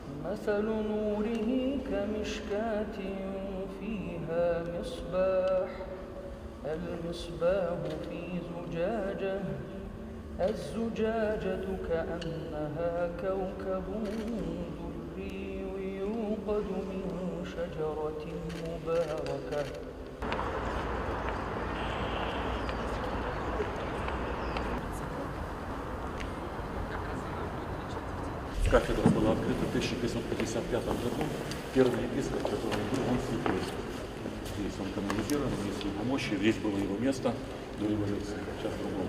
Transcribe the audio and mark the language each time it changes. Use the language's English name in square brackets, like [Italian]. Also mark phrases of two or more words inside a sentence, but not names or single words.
[Arabic] مثل نوره كمشكاة فيها مصباح المصباح في زجاجة الزجاجة كأنها كوكب دري يوقد من شجرة مباركة. [Russian] Кафедра была открыта в 1555 году. Первый епископ, который был, он святой. Здесь он канонизирован, есть его мощи, здесь было его место до революции, сейчас другого.